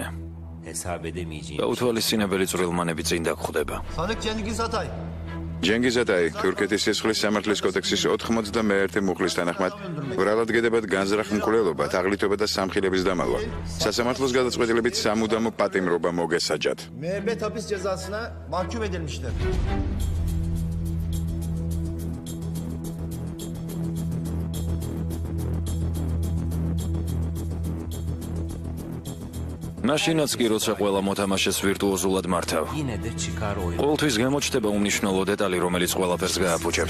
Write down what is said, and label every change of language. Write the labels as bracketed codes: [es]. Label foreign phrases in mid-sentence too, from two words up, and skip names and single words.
[ka] გაუთვალისწინებელი წვრილმანები წინ დაგხვდება. [tr] Sanık Cengiz Atay. [ka] ჯენგიზ ატაი, თურქეთის სისხლის სამართლის კოდექსის 91 მუხლის თანახმად, ბრალადგედებად განზრახ მკვლელობა, თაღლითობა და სამხილების დამალვა. სასამართლოს გადაწყვეტილებით სამუდამო პატიმრობა მოგესაჯათ. [tr] Müebbet hapis cezasına mahkum edilmiştir. [ka] მაშინაც კი როცა ყველა მოთამაშეს ვირტუოზულად მართავ. ყოველთვის გამოჩნდება უმნიშვნელო დეტალი, რომელიც ყველაფერს გააფუჭებს.